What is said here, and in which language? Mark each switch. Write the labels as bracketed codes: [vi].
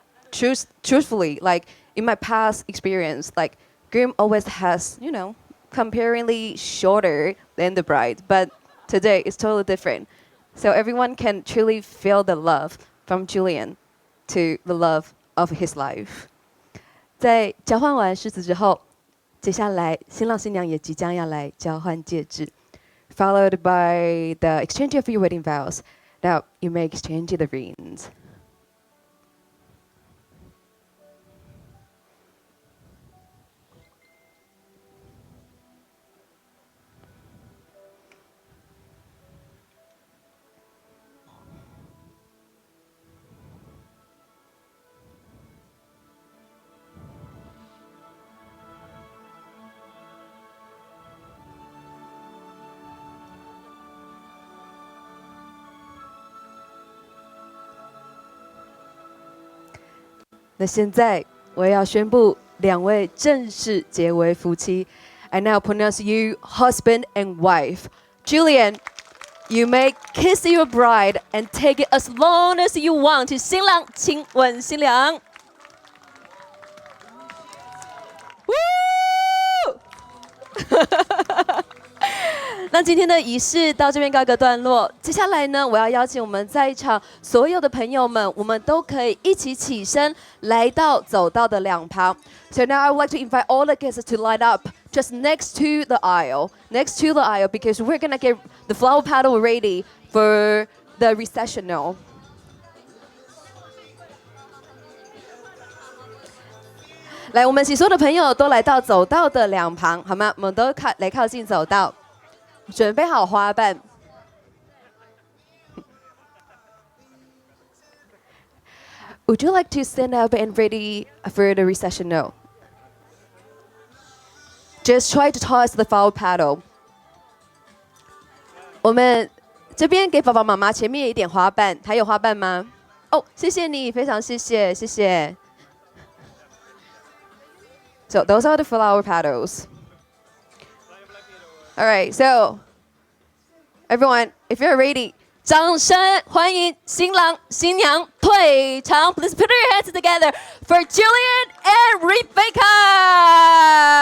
[en] Truthfully, like in my past experience, like groom always has, comparingly shorter than the bride, but today it's totally different. So everyone can truly feel the love from Julian to the love of his life. [zh] 在交换完誓词之后，接下来新郎新娘也即将要来交换戒指 ， [en] followed by the exchange of your wedding vows. Now you may exchange the rings. [zh] 那现在我要宣布两位正式结为夫妻。 [en] I now pronounce you husband and wife. Julian, you may kiss your bride and take it as long as you want. [zh] 新郎亲吻新娘。那今天的仪式到这边告一个段落。接下来呢，我要邀请我们在场所有的朋友们，我们都可以一起起身，来到走道的两旁。 [en] So now I would like to invite all the guests to line up just next to the aisle, because we're gonna get the flower petal ready for the recessional. [zh] 来，我们请所有的朋友都来到走道的两旁，好吗？我们都来靠近走道。准备好花瓣。 [en] Would you like to stand up and ready for the recessional? Just try to toss the flower petal. [zh] 我们这边给爸爸妈妈前面一点花瓣，还有花瓣吗？哦，谢谢你，非常谢谢，谢谢。 [en] So those are the flower petals. All right, so everyone, if you're ready, [zh] 掌声欢迎新郎新娘退场。 [en] Please put your hands together for Julian and Rebecca.